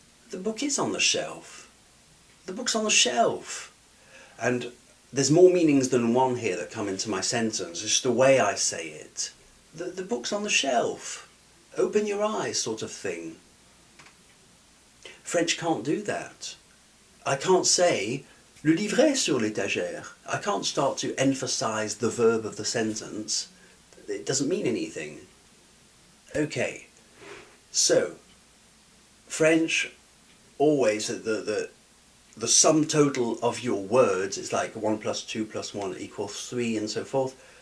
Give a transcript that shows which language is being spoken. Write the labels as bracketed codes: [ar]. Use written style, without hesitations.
[en] The book is on the shelf. The book's on the shelf. And there's more meanings than one here that come into my sentence. It's just the way I say it. The book's on the shelf. Open your eyes, sort of thing. French can't do that. I can't say [fr] le livre est sur l'étagère. [en] I can't start to emphasize the verb of the sentence. It doesn't mean anything. Okay, so French always the sum total of your words is like 1 + 2 + 1 = 3 and so forth.